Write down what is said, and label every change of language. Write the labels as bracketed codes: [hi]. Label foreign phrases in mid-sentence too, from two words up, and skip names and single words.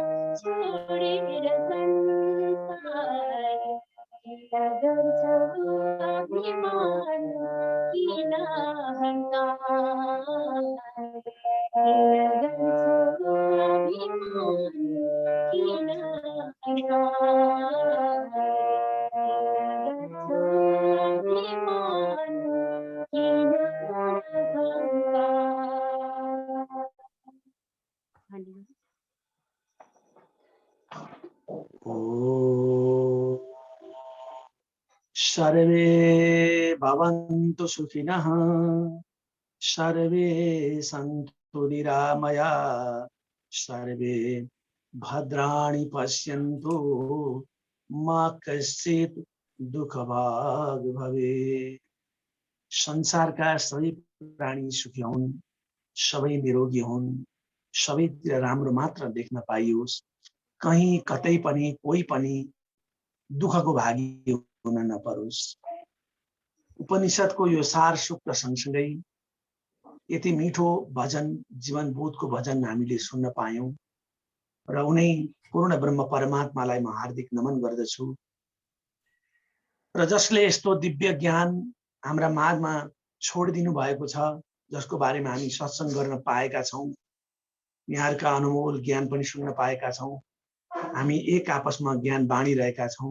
[ne] छोडेर संसार गर्छौ अभिमान किन अहङ्कार किन गर्छौ अभिमान किन अहङ्कार गर्छौ अभिमान किन अहङ्कार। [sa] सर्वे भवन्तु सुखिनः सर्वे सन्तु निरामयाः सर्वे भद्राणि पश्यन्तु मा कश्चित् दुःखभाग् भवेत्। [ne] संसारका सबै प्राणी सुखी हुन्, सबै निरोगी हुन्, सबैतिर राम्रो मात्र देख्न पाइयोस्, कहीँ कतै पनि कोही पनि दुःखको भागी हुन नपरोस्। उपनिषदको यो सार सूक्त सँगसँगै यति मिठो भजन, जीवन बोधको भजन हामीले सुन्न पायौं र उनै पूर्ण ब्रह्म परमात्मालाई म हार्दिक नमन गर्दछु र जसले यस्तो दिव्य ज्ञान हाम्रा माझमा छोडिदिनु भएको छ, जसको बारेमा हामी सत्संग गर्न पाएका छौं, यहाँहरूका अनमोल ज्ञान पनि सुन्न पाएका छौं, हामी एक आपसमा ज्ञान बाँडिरहेका छौं।